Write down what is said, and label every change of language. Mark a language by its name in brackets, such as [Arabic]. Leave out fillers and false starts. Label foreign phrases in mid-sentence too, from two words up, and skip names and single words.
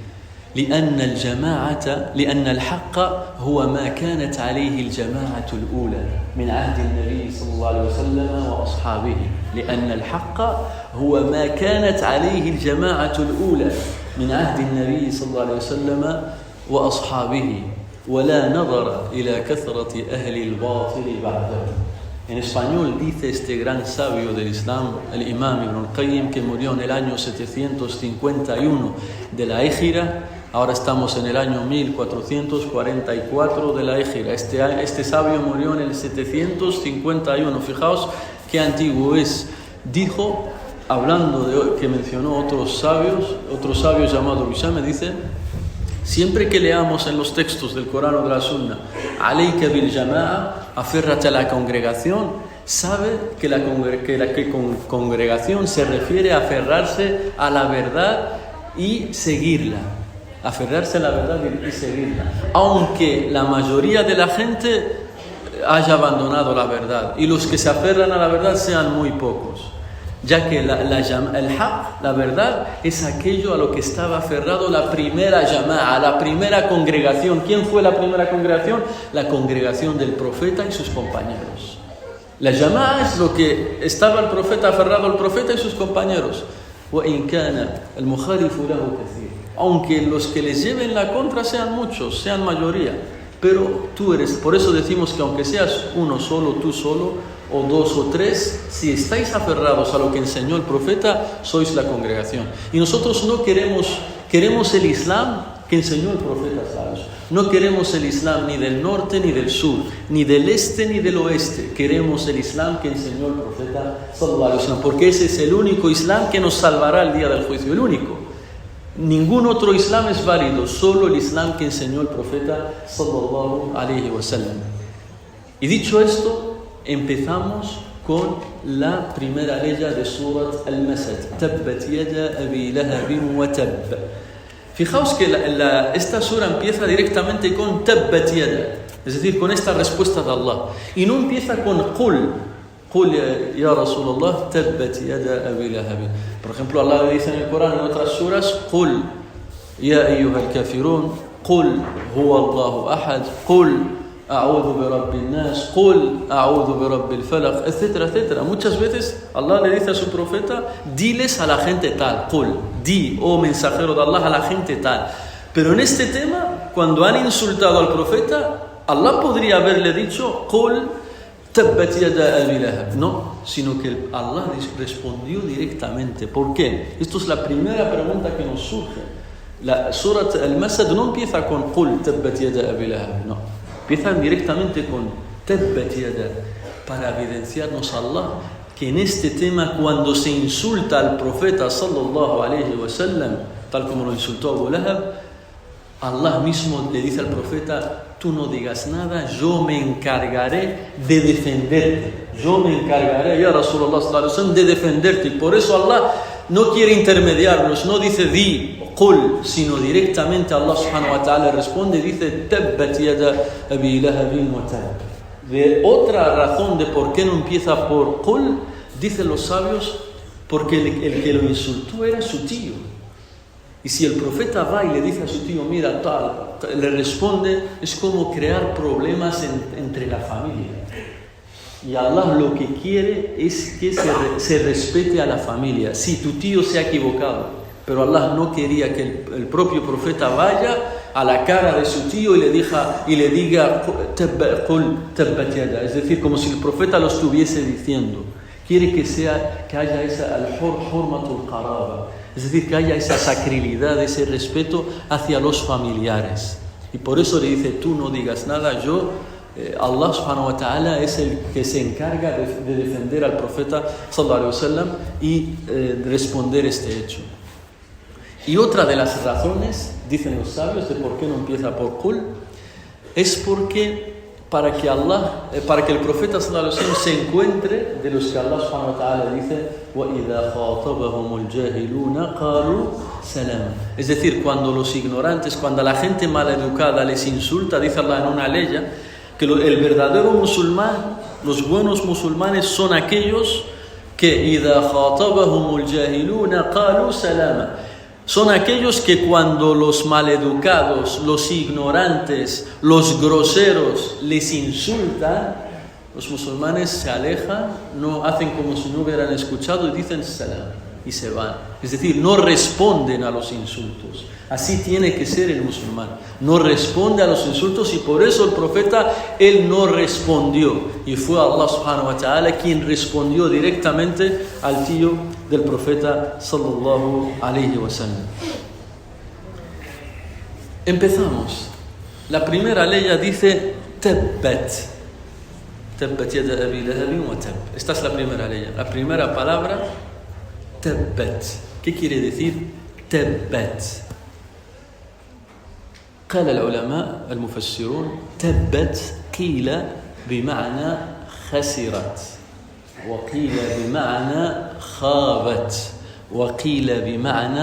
[Arabic] لأن الحق هو ما كانت عليه الجماعة الأولى من عهد النبي صلى الله عليه وسلم وأصحابه. لأن الحق هو ما كانت عليه الجماعة الأولى من عهد النبي صلى الله عليه وسلم وأصحابه ولا نظر إلى كثرة أهل الباطل بعده. [Spanish] En español dice este gran sabio del Islam, el imam Ibn al-Qayyim, que murió en el año 751 de la Égira. Ahora estamos en el año 1444 de la Égira. Este sabio murió en el 751. Fijaos qué antiguo es. Dijo, hablando de que mencionó otro sabio llamado Bishame, dice: siempre que leamos en los textos del Corán o de la Sunna, [Arabic] عليك بالجماعة, [Spanish] aférrate a la congregación, sabe que la congregación se refiere a aferrarse a la verdad y seguirla. Aferrarse a la verdad y seguirla. Aunque la mayoría de la gente haya abandonado la verdad y los que se aferran a la verdad sean muy pocos. Ya que el haq, la verdad, es aquello a lo que estaba aferrado la primera jama'a, la primera congregación. ¿Quién fue la primera congregación? La congregación del profeta y sus compañeros. La jama'a es lo que estaba el profeta aferrado al profeta y sus compañeros. [Arabic] وَإِنْ كَانَ الْمُخَالِفُ لَهُ كَثِيرٌ. [Spanish] Aunque los que les lleven la contra sean muchos, sean mayoría, pero tú eres, por eso decimos que aunque seas uno solo, tú solo, o dos o tres, si estáis aferrados a lo que enseñó el profeta, sois la congregación. Y nosotros no queremos el Islam que enseñó el profeta, ¿sabes? No queremos el Islam ni del norte ni del sur, ni del este ni del oeste. Queremos el Islam que enseñó el profeta [Arabic] صلى الله عليه وسلم, [Spanish] porque ese es el único Islam que nos salvará el día del juicio, el único. Ningún otro Islam es válido, solo el Islam que enseñó el profeta [Arabic] صلى الله عليه وسلم. [Spanish] Y dicho esto, empezamos con la primera ley de Surat Al-Masad. [Arabic] تبت يدا أبي لهب وتب. [Spanish] Fijaos que esta sura empieza directamente con [Arabic] تبت يدا, [Spanish] es decir, con esta respuesta de Allah. Y no empieza con [Arabic] قل يا رسول الله تبت يدا أبي لهب. [Spanish] Por ejemplo, Allah le dice en el Corán, en otras suras, [Arabic] قل يا أيها الكافرون قل هو الله أحد قل أعوذ برب الناس قل أعوذ برب الفلق, [Spanish] etcétera, etcétera. Muchas veces Allah le dice a su profeta: diles a la gente tal, Qul, di, oh mensajero de Allah, a la gente tal. Pero en este tema, cuando han insultado al profeta, Allah podría haberle dicho [Arabic] قل تبت يدا أبي لهب. [Spanish] No, sino que Allah respondió directamente. ¿Por qué? Esto es la primera pregunta que nos surge. La Surat Al-Masad no empieza con [Arabic] قل تبت يدا أبي لهب, [Spanish] no. Empiezan directamente con [Arabic] تبت يدا, [Spanish] para evidenciarnos Allah que en este tema, cuando se insulta al profeta [Arabic] صلى الله عليه وسلم, [Spanish] tal como lo insultó Abu Lahab, Allah mismo le dice al profeta: tú no digas nada, yo me encargaré de defenderte. Yo me encargaré, [Arabic] يا رسول الله صلى الله عليه وسلم, [Spanish] de defenderte. Y por eso Allah no quiere intermediarnos, no dice di, qul, sino directamente Allah [Arabic] سبحانه وتعالى [Spanish] responde y dice: [Arabic] تبت يدا أبي لهب وتب. [Spanish] De otra razón de por qué no empieza por qul, dicen los sabios, porque el que lo insultó era su tío. Y si el profeta va y le dice a su tío: mira tal, le responde, es como crear problemas entre la familia. Y Allah lo que quiere es que se respete a la familia. Si tu tío se ha equivocado, pero Allah no quería que el propio profeta vaya a la cara de su tío y le diga [Arabic] قل تبت يدا, [Spanish] es decir, como si el profeta lo estuviese diciendo. Quiere que haya esa [Arabic] حرمة القرابة, [Spanish] es decir, que haya esa sacralidad, ese respeto hacia los familiares. Y por eso le dice: tú no digas nada, Allah [Arabic] سبحانه وتعالى [Spanish] es el que se encarga de defender al profeta [Arabic] صلى الله عليه وسلم [Spanish] y responder este hecho. Y otra de las razones, dicen los sabios, de por qué no empieza por qul, es porque para que el profeta [Arabic] صلى الله عليه وسلم [Spanish] se encuentre de los que Allah [Arabic] سبحانه وتعالى [Spanish] dice: [Arabic] وإذا خاطبهم الجاهلون قالوا سلاما. [Spanish] Es decir, cuando los ignorantes, cuando la gente maleducada les insulta, dice Allah en una ley, que el verdadero musulmán, los buenos musulmanes son aquellos que [Arabic] إذا خاطبهم الجاهلون قالوا سلاما. [Spanish] Son aquellos que cuando los maleducados, los ignorantes, los groseros les insultan, los musulmanes se alejan, no hacen como si no hubieran escuchado y dicen salam y se van. Es decir, no responden a los insultos. Así tiene que ser el musulmán. No responde a los insultos y por eso el profeta, él no respondió. Y fue Allah [Arabic] سبحانه وتعالى [Spanish] quien respondió directamente al tío del profeta [Arabic] صلى الله عليه وسلم. [Spanish] Empezamos. La primera ley dice tabbat. [Arabic] تبت يدا أبي لهب وتب. [Spanish] Esta es la primera ley. La primera palabra, tabbat. ¿Qué quiere decir tabbat? [Arabic] قال العلماء المفسرون تبت قيل بمعنى خسرت وقيل بمعنى خابت وقيل بمعنى